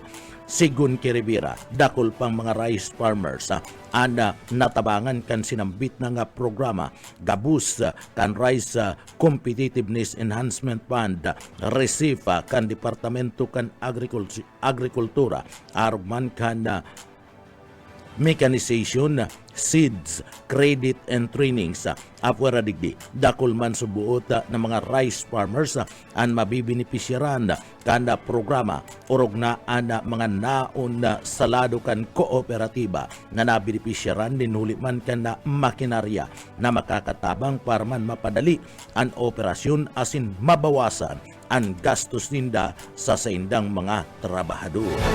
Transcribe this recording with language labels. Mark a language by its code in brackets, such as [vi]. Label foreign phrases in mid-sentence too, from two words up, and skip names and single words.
[bik] Sigun Kiribira, dakol pang mga [en] rice farmers [bik] ana natabangan kan sinambit na nga programa gabus kan Rice Competitiveness Enhancement Fund receive kan Departamento kan Agrikultura arman kan [en] mechanization, seeds, credit and trainings. [bik] Apwera digdi, dakol man subuot ng mga [en] rice farmers [bik] ang mabibenepisyaran kanda programa orog na ana mga naon na salado kan kooperatiba na nabenepisyaran din huli man kan na makinarya na makakatabang para man mapadali ang operasyon, asin mabawasan ang gastos ninda sa saindang mga trabahador.